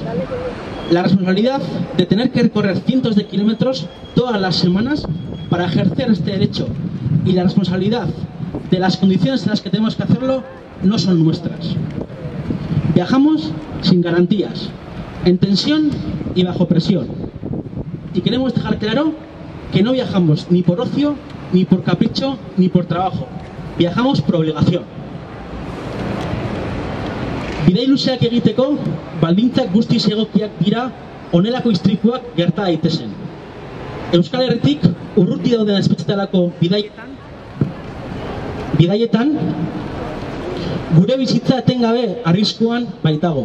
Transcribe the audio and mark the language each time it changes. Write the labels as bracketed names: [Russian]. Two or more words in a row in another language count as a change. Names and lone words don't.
[Spanish] La responsabilidad de tener que recorrer cientos de kilómetros todas las semanas para ejercer este derecho y la responsabilidad de las condiciones en las que tenemos que hacerlo no son nuestras. Viajamos sin garantías, en tensión y bajo presión. Y queremos dejar claro que no viajamos ni por ocio, ni por capricho, ni por trabajo. Viajamos por obligación. [Basque] Bidai luzeak egiteko, baldintzak guztiz egokiak dira honelako istripuak gerta daitezen. Euskal Herritik urruti dauden espetxetarako bidaietan gure bizitza etengabe arriskuan baitago.